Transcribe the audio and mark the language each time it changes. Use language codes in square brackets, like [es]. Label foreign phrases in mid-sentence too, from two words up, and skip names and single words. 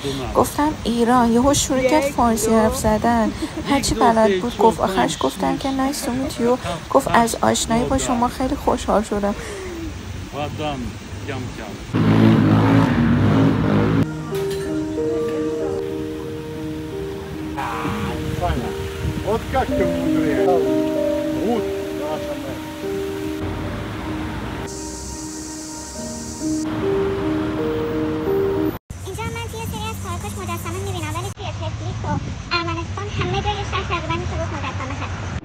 [fa] گفتم ایران. یهو شروع کرد فارسی حرف زدن، هرچی بلد بود گفت. آخرش گفتم که [en] nice to meet you. [fa] گفت از آشنایی با شما خیلی خوشحال شدم. [ru] Вот как ты мудрее. Вот наша мать. [fa] اینجا من توی سری از پارکاش مجسمه میبینم، ولی توی تبلیس و ارمنستان همه جای شهر تقریبا میشه گفت مجسمه هست.